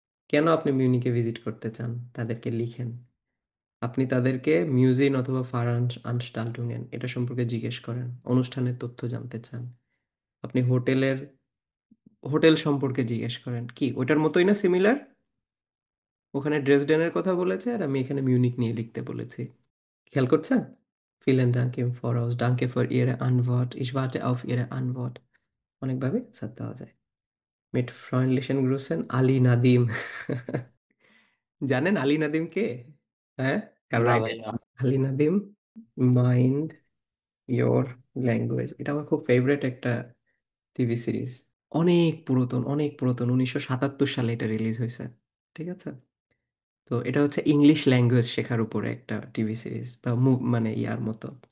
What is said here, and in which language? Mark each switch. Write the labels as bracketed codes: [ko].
[bn] কেন আপনি মিউনিকে ভিজিট করতে চান তাদেরকে লিখেন। আপনি তাদেরকে মিউজিন অথবা ফারান আনস্টাল্টুঙেন এটা সম্পর্কে জিজ্ঞেস করেন, অনুষ্ঠানের তথ্য জানতে চান। আপনি হোটেল সম্পর্কে জিজ্ঞেস করেন, কি ওইটার মতোই না সিমিলার? ওখানে ড্রেসডেনের কথা বলেছে আর আমি এখানে মিউনিক নিয়ে লিখতে বলেছি। খেয়াল করছেন? [de] Vielen Dank im Voraus. Danke für Ihre Antwort. Ich warte auf Ihre Antwort. [bn] অনেকভাবে আনসার দেওয়া যায়। [de] Mit freundlichen Grüßen, আলী নাদিম। [bn] জানেন আলী নাদিম কে? হ্যাঁ, কার না [en] Writer? [bn] ভাইয়া। Ali Nadim, mind your language, এটা আমার খুব ফেভারিট একটা টিভি সিরিজ। অনেক পুরাতন 1977 সালে এটা রিলিজ হয়েছে। ঠিক আছে? তো এটা হচ্ছে ইংলিশ ল্যাঙ্গুয়েজ শেখার উপরে একটা টিভি সিরিজ বা মানে ইয়ার মতো।